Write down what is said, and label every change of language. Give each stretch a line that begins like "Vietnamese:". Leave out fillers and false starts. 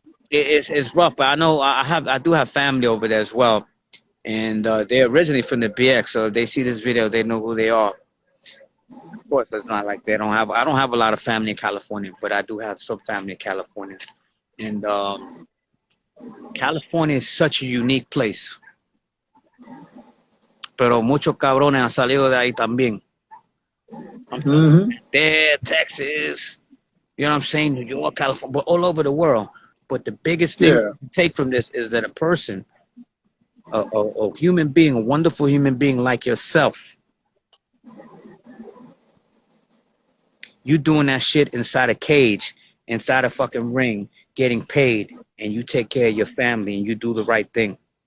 English: It's rough, but I know I do have family over there as well, and they're originally from the BX. So if they see this video, they know who they are. Of course, it's not like I don't have a lot of family in California, but I do have some family in California, and California is such a unique place.
Spanish: Pero muchos cabrones han salido de ahí también.
English: I'm talking there, Texas, you know what I'm saying, New York, California, but all over the world. But the biggest thing to take from this is that a person, a human being, a wonderful human being like yourself, you doing that shit inside a cage, inside a fucking ring, getting paid, and you take care of your family and you do the right thing.